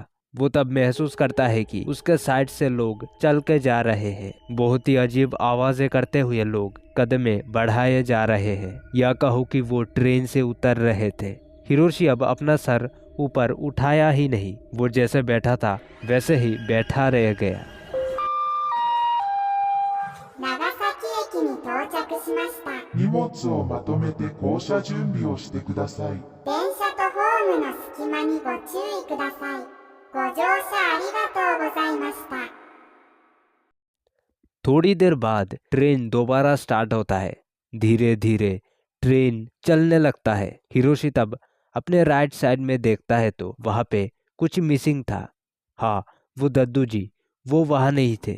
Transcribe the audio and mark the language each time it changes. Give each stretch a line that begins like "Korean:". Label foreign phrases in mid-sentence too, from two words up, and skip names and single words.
Hindi: वो तब महसूस करता है कि उसके साइड से लोग चल के जा रहे हैं। बहुत ही अजीब आवाजें करते हुए लोग कदमें बढ़ाए जा रहे हैं, या कहो कि वो ट्रेन से उतर रहे थे। हिरोशी अब अपना सर ऊपर उठाया ही नहीं, वो जैसे बैठा था वैसे ही बैठा रह गया।
Japanese: 長崎駅に到着しました。荷物をまとめて降車準備をしてください。電車とホームの隙間にご注意ください。ご乗車ありがとうございました。
Hindi: थोड़ी देर बाद ट्रेन दोबारा स्टार्ट होता है। धीरे धीरे ट्रेन चलने लगता है। हिरोशी तब अपने राइट साइड में देखता है तो वहां पे कुछ मिसिंग था। हाँ, वो दद्दू जी, वो वहां नहीं थे।